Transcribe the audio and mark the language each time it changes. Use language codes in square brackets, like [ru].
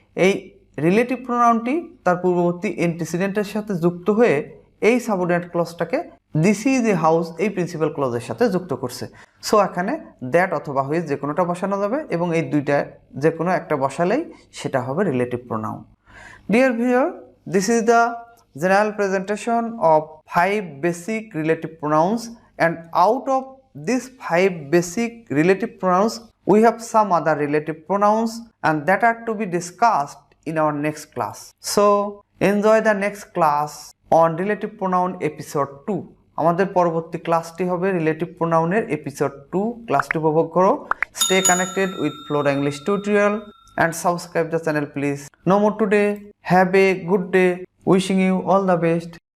[bn] এই রিলেটিভ প্রোনাউনটি তার পূর্ববর্তী অ্যান্টিসিডেন্টের সাথে যুক্ত হয়ে এই subordinate ক্লজটাকে [en] this is a house [bn] এই প্রিন্সিপাল ক্লজের সাথে যুক্ত করছে। সো এখানে দ্যাট অথবা হুইচ যে কোনোটা বসানো যাবে এবং এই দুইটা যে কোনো একটা বসালেই সেটা হবে relative pronoun. [en] Dear viewer, this is the general presentation of 5 basic relative pronouns, and out of these 5 basic relative pronouns we have some other relative pronouns and that are to be discussed in our next class. So enjoy the next class on relative pronoun episode 2. [bn] আমাদের পরবর্তী ক্লাসটি হবে relative প্রোনাউনের episode 2, ক্লাসটি উপভোগ করো। [en] Stay connected with Flora English tutorial and subscribe the channel please. No more today. Have a good day. Wishing you all the best.